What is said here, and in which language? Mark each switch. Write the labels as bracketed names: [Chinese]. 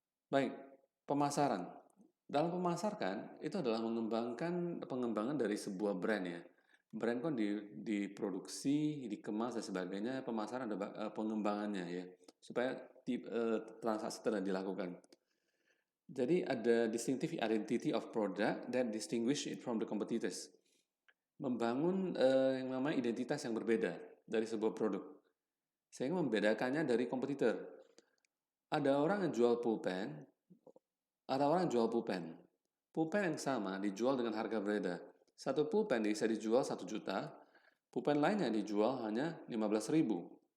[Indonesian] Baik, pemasaran. Dalam pemasaran itu adalah pengembangan dari sebuah brand ya. Brand kan diproduksi, dikemas dan sebagainya. Pemasaran ada pengembangannya ya, supaya transaksi tidak dilakukan. Jadi ada [English] distinctive identity of product that distinguish it from the competitors. [Indonesian] Membangun yang namanya identitas yang berbeda dari sebuah produk, sehingga membedakannya dari kompetitor. Ada orang yang jual pulpen, ada orang yang jual pulpen. Pulpen yang sama dijual dengan harga berbeda. Satu pulpen bisa dijual 1 juta, pulpen lainnya dijual hanya 15.000.